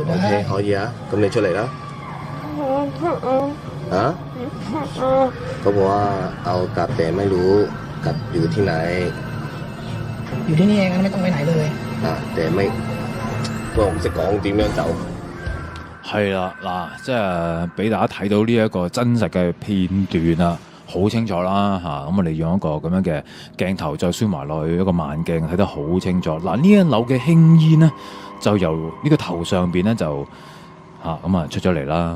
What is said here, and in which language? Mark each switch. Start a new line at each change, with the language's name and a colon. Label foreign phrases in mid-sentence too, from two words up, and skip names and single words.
Thai: ได้ เค
Cantonese: 可以啊咁你出嚟啦
Thai: ฮะเขาบอกว่าเอากลับแต่ไม่รู้กลับอยู่ที่ไหน อยู่ที่นี่เองงั้นไม่ต้องไปไหนเลย แต่ไม่
Cantonese: 我唔識講點樣走係啦，嗱，即係俾大家睇到呢一個真實嘅片段啊，好清楚啦嚇。咁我哋用一個咁樣嘅鏡頭再輸埋落去一個慢鏡，睇得好清楚。嗱，呢一縷嘅輕煙呢，就由呢個頭上邊咧就出咗嚟啦。